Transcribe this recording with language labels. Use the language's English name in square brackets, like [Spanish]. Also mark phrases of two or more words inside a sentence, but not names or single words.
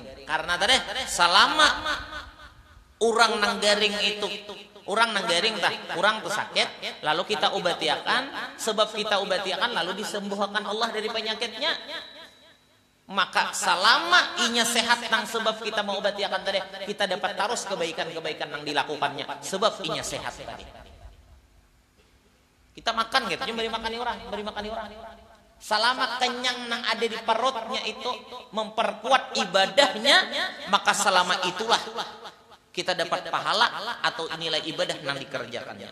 [Banjar] Karena tadi selama orang nang garing itu orang nang garing orang tuh sakit, lalu kita obatiakan, sebab kita obatiakan lalu disembuhkan Allah dari penyakitnya. Maka selama inya sehat nang sebab kita mau obatiakan tadi, kita dapat terus kebaikan-kebaikan nang dilakukannya sebab inya sehat tadi. Kita makan gitu, beri makan orang. Selama kenyang nang ada di perutnya itu memperkuat ibadahnya, maka selama itulah kita dapat pahala atau nilai ibadah yang dikerjakannya.